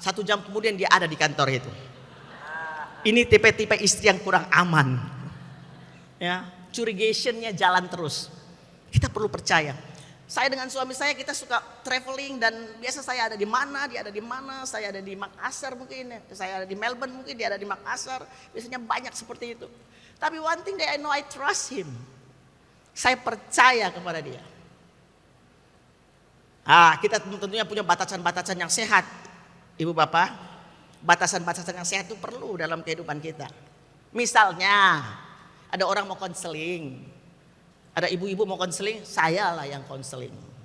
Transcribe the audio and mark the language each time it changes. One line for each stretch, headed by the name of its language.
Indonesian: 1 jam kemudian dia ada di kantor itu. Ini tipe-tipe istri yang kurang aman. Ya, curigation-nya jalan terus. Kita perlu percaya. Saya dengan suami saya kita suka traveling dan biasa saya ada di mana, dia ada di mana, saya ada di Makassar mungkin, saya ada di Melbourne mungkin, dia ada di Makassar. Biasanya banyak seperti itu. Tapi
English: one thing that I know, I trust him.
Indonesian: Saya percaya kepada dia. Kita tentunya punya batasan-batasan yang sehat. Ibu bapak, batasan-batasan yang sehat itu perlu dalam kehidupan kita. Misalnya, ada orang mau konseling, ada ibu-ibu mau konseling, saya lah yang konseling.